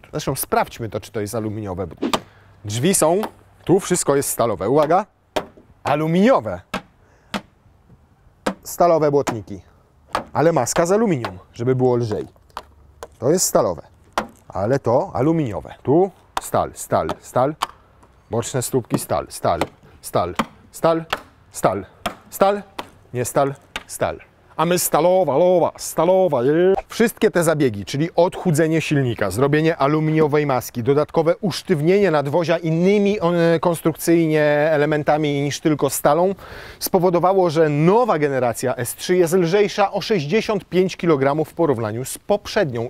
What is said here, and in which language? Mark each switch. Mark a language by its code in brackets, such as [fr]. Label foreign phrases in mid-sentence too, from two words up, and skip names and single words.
[pl] Zresztą sprawdźmy to, czy to jest aluminiowe. Drzwi są, tu wszystko jest stalowe. Uwaga, aluminiowe. Stalowe błotniki. Ale maska z aluminium, żeby było lżej. To jest stalowe, ale to aluminiowe. Tu stal, stal, stal. Boczne stópki, stal, stal, stal, stal, stal. Stal, nie stal, stal. A my stalowa, lowa, stalowa. Wszystkie te zabiegi, czyli odchudzenie silnika, zrobienie aluminiowej maski, dodatkowe usztywnienie nadwozia innymi konstrukcyjnie elementami niż tylko stalą, spowodowało, że nowa generacja S3 jest lżejsza o 65 kg w porównaniu z poprzednią.